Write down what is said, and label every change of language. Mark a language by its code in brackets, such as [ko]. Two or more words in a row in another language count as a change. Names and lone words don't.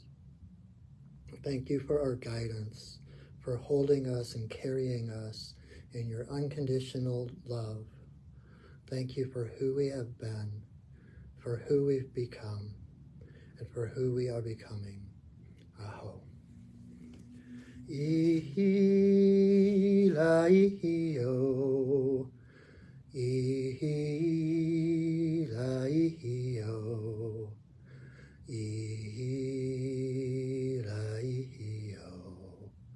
[en] Thank you for our guidance, for holding us and carrying us in your unconditional love. Thank you for who we have been, for who we've become, and for who we are becoming. Aho. Ihi la ihi o. Ihi la ihi o. Ihi la ihi o.